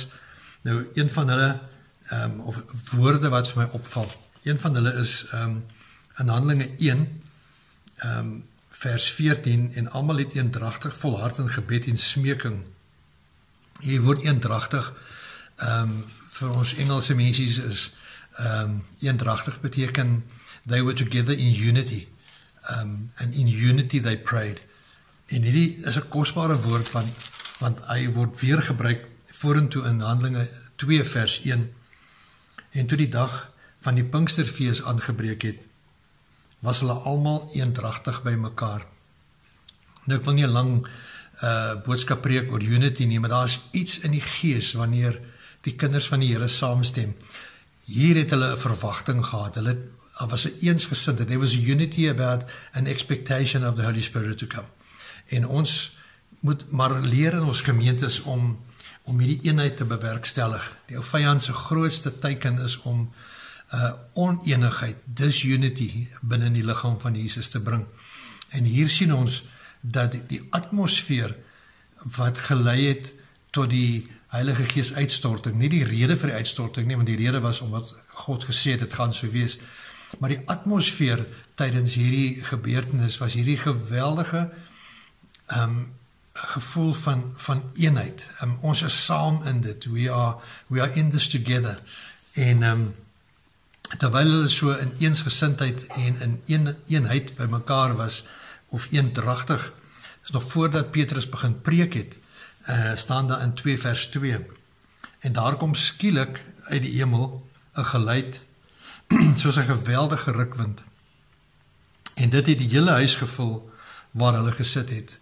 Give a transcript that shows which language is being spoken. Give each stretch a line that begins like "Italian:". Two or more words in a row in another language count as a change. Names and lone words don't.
Afrikaans: Nou, een van hulle, of woorde wat vir my opval, een van hulle is in Handelinge 1, vers 14, en almal het eendragtig volhard in gebed en smeking. Hierdie woord eendragtig, vir ons Engelse mensies is, eendragtig beteken,
English: they were together in unity, and in unity they prayed.
Afrikaans: En hierdie is 'n kosbare woord, want hy word weer gebruik vorentoe in Handelinge 2 vers 1, en toe die dag van die Pinksterfees aangebreek het, was hulle almal eendragtig by mekaar. Nou, ek wil nie 'n lang boodskap preek oor unity nie, maar daar is iets in die gees wanneer die kinders van die Here saamstem. Hier het hulle 'n verwagting gehad, hulle was 'n eensgesindheid,
English: there was a unity about an expectation of the Holy Spirit to come.
Afrikaans: En ons moet maar leer in ons gemeentes om hierdie eenheid te bewerkstellig. Die ou vyand se grootste teiken is om oneenigheid, disunity binne die liggaam van Jesus te bring. En hier sien ons dat die atmosfeer wat gelei het tot die Heilige Gees uitstorting, nie die rede vir die uitstorting nie, want die rede was omdat God gesê het, dit gaan so wees, maar die atmosfeer tydens hierdie gebeurtenis was hierdie geweldige gevoel van eenheid. Ons is saam in dit,
English: we are in this together,
Afrikaans: en terwyl hulle so in eensgesindheid en in eenheid by mekaar was, of eendragtig, is nog voordat Petrus begin preek het, staan daar in 2 vers 2, en daar kom skielik uit die hemel 'n geluid, soos 'n geweldige rukwind, en dit het die hele huis gevul waar hulle gesit het.